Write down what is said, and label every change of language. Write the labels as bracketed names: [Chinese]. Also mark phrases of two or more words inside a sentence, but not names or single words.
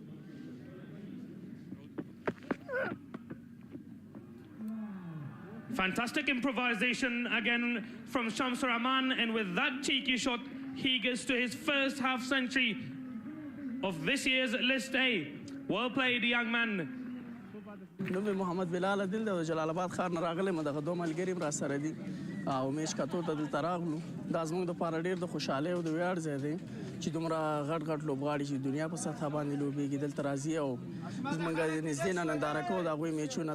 [English] Fantastic improvisation again from Shamsur Rahman, and with that cheeky shot, he gets to his first half century of this year's List A. Well played, young man. [Pashto] نوم مې محمد بلال عادل دی او د جلال آباد ښار نه راغلی یم. دغه 2 ملګري هم راسره دي او میچ کتو ته دلته راغلو. دا زموږ دپاره ډېر د خوشحالۍ او د ویاړ ځای دی چې دومره غټ غټ لوبغاړي چې دنیا په سطحه باندې لوبېږي دلته راځي او زموږ نږدې نه ننداره کوو د هغوی میچونه.